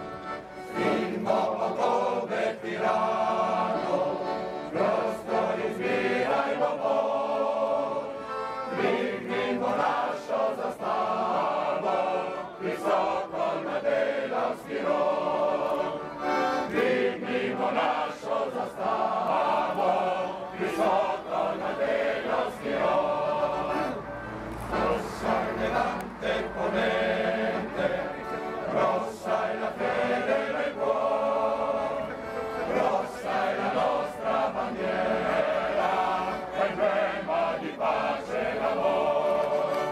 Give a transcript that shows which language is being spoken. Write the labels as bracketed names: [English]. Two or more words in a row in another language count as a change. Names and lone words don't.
[Slovenian] Svinimo okove tirano, prostor izbirajmo bol, dignimo našo zastavo, visoko nad Delavski rog. Dignimo našo zastavo, visoko nad Delavski rog. [Italian] Rossa è levante e ponente, rossa è la fede del cuore, rossa è la nostra bandiera, emblema di pace e l'amore.